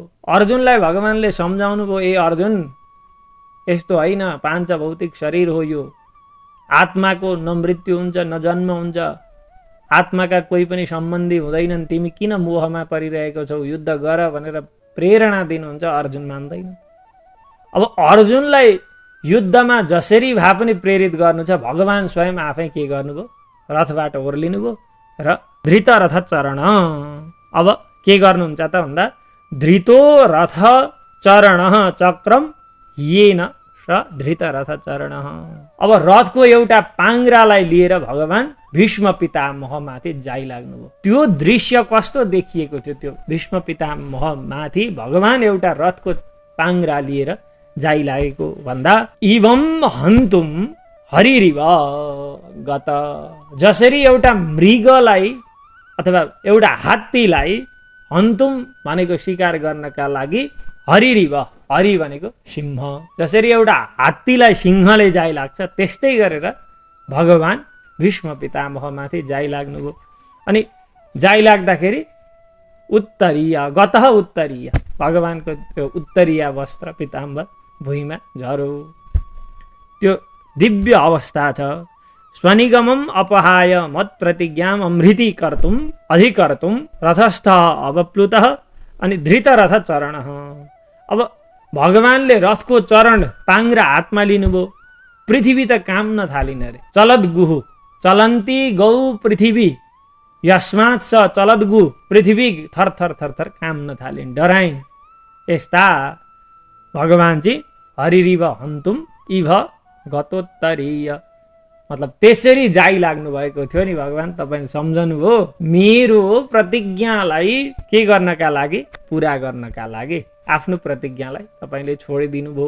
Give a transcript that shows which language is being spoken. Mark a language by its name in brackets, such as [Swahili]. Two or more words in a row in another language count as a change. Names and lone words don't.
[Nepali] अर्जुनलाई भगवानले सम्झाउनु भयो, ए अर्जुन यस्तो होइन, पाञ्च भौतिक शरीर हो यो, आत्माको न मृत्यु हुन्छ न जन्म हुन्छ, आत्माका कोही पनि सम्बन्धी हुँदैनन्, तिमी किन मोहमा परिरहेको छौ, युद्ध गर भनेर प्रेरणा दिनुहुन्छ। अर्जुन मान्दैन। अब अर्जुनलाई युद्धमा जसरी भए पनि प्रेरित गर्नु छ, भगवान स्वयं आफै के गर्नुभयो, रथबाट ओर्लिनुभयो र [Sanskrit] धृतरथ चरण। [Nepali] अब के गर्नुहुन्छ त भन्दा [Sanskrit] धृतो रथ चरण चक्रम येन स धृतरथ चरण। [Nepali] अब रथको एउटा पाङ्ग्रालाई लिएर भगवान भीष्म पितामहमाथि जाइलाग्नुभयो। त्यो दृश्य कस्तो देखिएको थियो, त्यो भीष्म पितामहमाथि भगवान एउटा रथको पाङ्ग्रा लिएर जाइलागेको भन्दा [Sanskrit] इवम हन्तुम हरिरिव गत। [Nepali] जसरी एउटा मृगलाई अथवा एउटा हात्तीलाई हन्तुम भनेको शिकार गर्नका लागि हरिरिव, हरि भनेको सिंह, जसरी एउटा हात्तीलाई सिंहले जाइलाग्छ त्यस्तै गरेर भगवान भीष्म पितामहमाथि जाइलाग्नुभयो। अनि जाइलाग्दाखेरि [Sanskrit] उत्तरीय गतः [Nepali] उत्तरीय, भगवानको त्यो उत्तरीय वस्त्र पिताम्बर भुइँमा झरो। त्यो दिव्य अवस्था छ। [Sanskrit] स्वनिगमम अपहाय मत प्रतिज्ञाम अमृति कर्तुम अधिकर्तुम रथस्थ अवप्लुतः अनि धृतरथ चरण। [Nepali] अब भगवानले रथको चरण पाङ्ग्रा हातमा लिनुभयो। पृथ्वी त काम्न थालिन् अरे। [Sanskrit] चलद गुहु चलन्ती गौ पृथ्वी यस्मात् स चलद गु, [Nepali] पृथ्वी थरथर थरथर काम्न थालिन्, डराइन्। यस्ता भगवान चाहिँ [Sanskrit] हरिरिव हन्तुम इभ गतोत्तरीय, [Nepali] मतलब त्यसरी जाइलाग्नु भएको थियो नि भगवान। तपाईले सम्झनुभयो, मेरो प्रतिज्ञालाई के गर्नका लागि, पुरा गर्नका लागि आफ्नो प्रतिज्ञालाई तपाईले छोडिदिनु भयो।